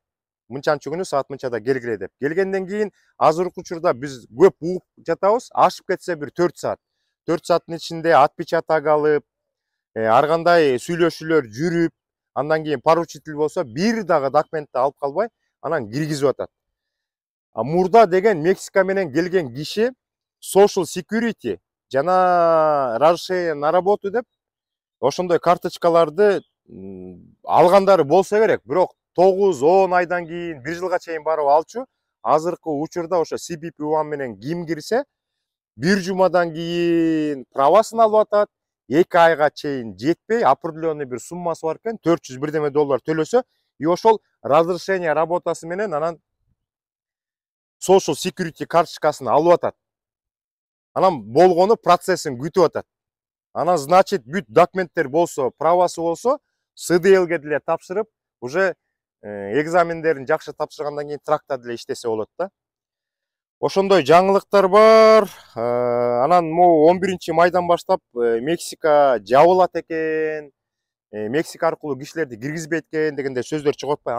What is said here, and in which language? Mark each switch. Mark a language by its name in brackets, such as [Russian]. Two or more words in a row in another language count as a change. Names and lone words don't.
[Kyrgyz] Мынчанчы күнү саат мынчада келгиле деп. Келгенден кийин азыркы учурда биз көп угуп жатабыз, ашып кетсе бир 4 саат. 4 сааттын ичинде отпечаток алып, ар кандай сүйлөшүүлөр жүрүп, андан кийин поручитель болсо бир дагы документти алып калбай, анан киргизип атат. Мурда деген Мексика менен келген киши [English] social security [Kyrgyz] жана [Russian] разрешение на работу [Kyrgyz] деп ошондой карточкаларды алгандары болсо керек. Бирок 9-10 айдан кийин 1 жылга чейин барып алчу. Азыркы учурда ошо CBP One менен ким кирсе, 1 жумадан кийин правасын алып атат. 2 айга чейин жетпей, определенный бир суммасы бар экен, $400 бирдеме төлөсө, и ошол [Russian] разрешение работасы [Kyrgyz] менен анан [English] social security [Kyrgyz] карточкасын алып атат. Анан болгону процессин күтүп атат. Анан значит бүт документтер болсо, правасы болсо, СДЛге деле тапшырып, уже экзамендерин жакшы тапшыргандан кийин тракта деле иштесе болот да. Ошондой жаңылыктар бар. Анан могу 11 майдан баштап Мексика жабылат экен, Мексика аркылуу кишилерди киргизбейт экен дегенде сөздөр чыгып атпайбы?